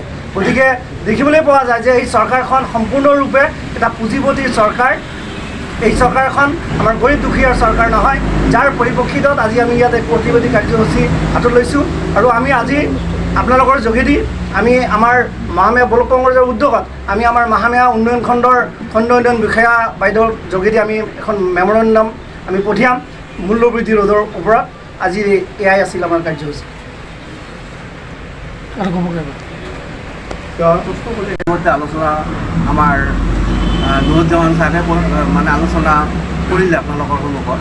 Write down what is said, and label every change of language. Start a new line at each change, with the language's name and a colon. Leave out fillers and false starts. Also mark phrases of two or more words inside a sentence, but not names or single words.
Assamese: গতিকে দেখিবলৈ পোৱা যায় যে এই চৰকাৰখন সম্পূৰ্ণৰূপে এটা পুঁজিপতিৰ চৰকাৰ। এই চৰকাৰখন আমাৰ গৰীব দুখীয়াৰ চৰকাৰ নহয়, যাৰ পৰিপ্ৰেক্ষিতত আজি আমি ইয়াত এক প্ৰতিবাদী কাৰ্যসূচী হাতত লৈছোঁ। আৰু আমি আজি আপোনালোকৰ যোগেদি আমি আমাৰ महामाया ब्लक कংগ্ৰেছৰ উদ্যোগত আমি আমাৰ महामाया উন্নয়ন খণ্ডৰ খণ্ড উন্নয়ন বিষয়া বাইদেউৰ যোগেদি আমি এখন মেমৰেণ্ডাম আমি পঠিয়াম মূল্যবৃদ্ধি ৰোধৰ ওপৰত। আজি এয়াই আছিল আমাৰ কাৰ্যসূচী। আলোচনা আমাৰ নুৰুজ্জামান চাহে মানে আলোচনা কৰিলে আপোনালোকৰ সন্মুখত।